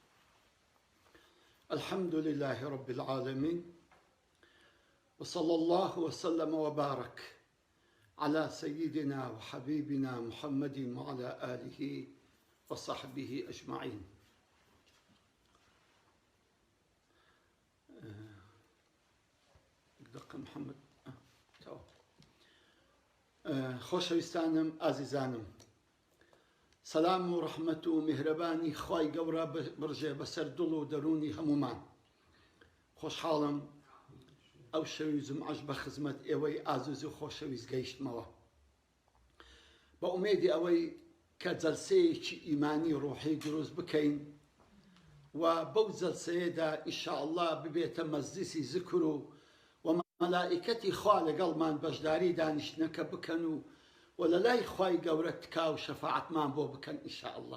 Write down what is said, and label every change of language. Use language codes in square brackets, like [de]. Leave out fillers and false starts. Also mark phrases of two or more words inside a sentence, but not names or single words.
[ar] الحمد لله رب العالمين، وصلى الله وسلم وبارك على سيدنا وحبيبنا محمد وعلى آله وصحبه أجمعين. [ckb] دقة محمد خۆشەویستانم ئازیزانم، سەلام و ڕەحمەت و میهرەبانی خوای گەورە بڕژێ بەسەر دڵ و دەرونی هەمومان. خۆشحاڵم ئەو شەوی جومعەش بە خزمەت ئێوەی ئازیز و خۆشەویست گەیشتمەوە، بە ئومێدی ئەوەی کە جەلسەیەکی ئیمانی ڕۆحی دروست بکەین و بەو جەلسەیەدا ئینشاءالله ببێتە مەجلیسی ذکر و مەلائکەتی خوا لەگەڵمان بەشداری دانیشتنەکە بکەن و لە لای خوای گەورە تکا و شەفاعەتمان بۆ بکەن ئینشاءالله.